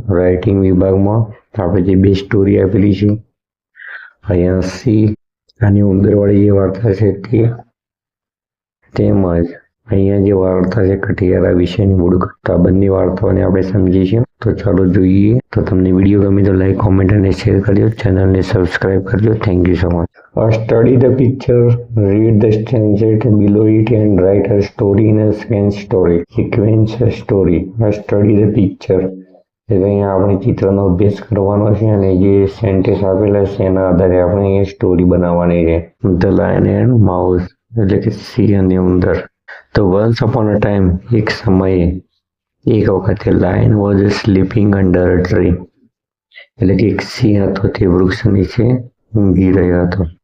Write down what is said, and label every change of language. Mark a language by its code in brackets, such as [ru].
[gu] Writing વિભાગમાં આપણે જે બે સ્ટોરી આપેલી છે, અહીંયા સી આની ઉંદરવાળી જે વાર્તા છે તેમજ અહીંયા જે વાર્તા છે કઠિયારા વિશેની મૂળ ઘટના, બંને વાર્તાઓને આપણે સમજીશું. તો ચાલો જોઈએ. તો તમને વિડીયો ગમે તો લાઈક, કોમેન્ટ અને શેર કરજો. ચેનલને સબસ્ક્રાઇબ કરજો. [en] Thank you so much. Study the picture, read the stanzas below it and write a story in a sequence story. Study the picture. [gu] એટલે અહીંયા આપણે ચિત્રનો અભ્યાસ કરવાનો છે અને જે સેન્ટેન્સ આપેલા છે એના આધારે આપણે અહીંયા સ્ટોરી બનાવવાની છે. [en] the lion and mouse, [gu] એટલે કે સિંહ અને ઉંદર. તો [en] once upon a time, [gu] એક સમયે, એક વખતે, [en] lion was sleeping under a tree, [gu] એટલે કે એક સિંહ હતો તે વૃક્ષ નીચે ઊંઘી રહ્યો હતો.